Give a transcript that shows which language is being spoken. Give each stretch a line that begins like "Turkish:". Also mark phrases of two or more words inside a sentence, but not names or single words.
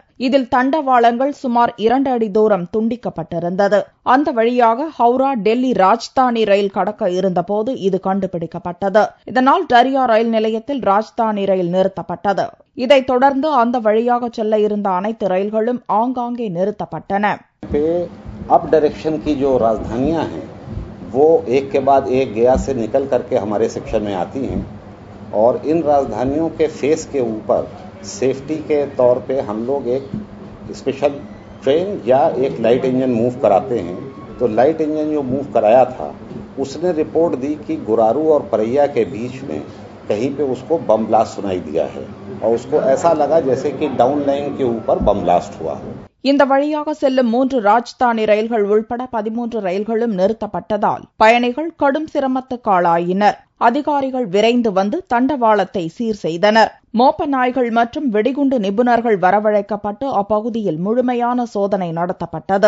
Tamil: இதில் தண்டவாளங்கள் சுமார் 2 அடி தூரம் துண்டிக்கப்பட்டிருந்தது. அந்த வழியாக ஹவுரா டெல்லி ராஜ்தானி ரயில் கடக்க இருந்தபோது இது கண்டுபிடிக்கப்பட்டது. இதனால் டரியா ரயில் நிலையத்தில் ராஜ்தானி ரயில் நிறுத்தப்பட்டது. இதைத் தொடர்ந்து அந்த வழியாக செல்ல இருந்த அனைத்து ரயில்களும் ஆங்காங்கே நிறுத்தப்பட்டன.
Hindi: अब डायरेक्शन की जो राजधानियां हैं वो एक के बाद एक गया से निकल करके हमारे सेक्शन में आती हैं और इन राजधानियों के फेस के ऊपर सेफ्टी के तौर पे हम लोग एक
English: special train
Hindi: या एक
English: light engine move
Hindi: कराते हैं. तो
English: light engine
Hindi: जो मूव कराया था उसने रिपोर्ट दी कि गुरारू और परैया के बीच में कहीं पे उसको
English: bomb blast
Hindi: सुनाई दिया है और उसको ऐसा लगा जैसे कि
English: down line
Hindi: के ऊपर
English: bomb blast
Hindi: हुआ हो.
Tamil: இந்த வழியாக செல்லும் 3 ராஜ்தானி ரயில்கள் உள்பட 13 ரயில்களும் நிறுத்தப்பட்டதால் பயணிகள் கடும் சிரமத்துக்கு ஆளாயினர். அதிகாரிகள் விரைந்து வந்து தண்டவாளத்தை சீர் செய்தனர். மோப்ப நாய்கள் மற்றும் வெடிகுண்டு நிபுணர்கள் வரவழைக்கப்பட்டு அப்பகுதியில் முழுமையான சோதனை நடத்தப்பட்டது.